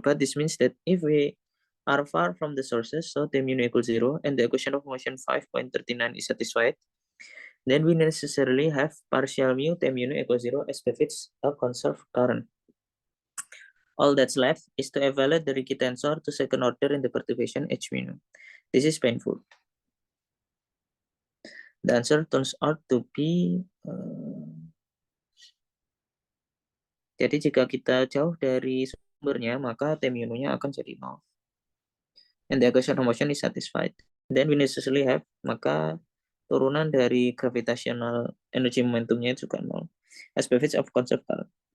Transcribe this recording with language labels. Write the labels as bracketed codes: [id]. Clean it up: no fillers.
[en] But this means that if we are far from the sources, so T mu nu equals 0, and the equation of motion 5.39 is satisfied, then we necessarily have partial mu T mu nu equals 0 as befits a conserved current. All that's left is to evaluate the Ricci tensor to second order in the perturbation H mu nu. This is painful. The answer turns out to be [id] jadi jika kita jauh dari sumbernya, maka T mu nu-nya akan jadi 0. [en] And the equation of motion is satisfied. Then we necessarily have, [id] maka turunan dari gravitational energy momentumnya juga 0. [en] As befits of conserved current.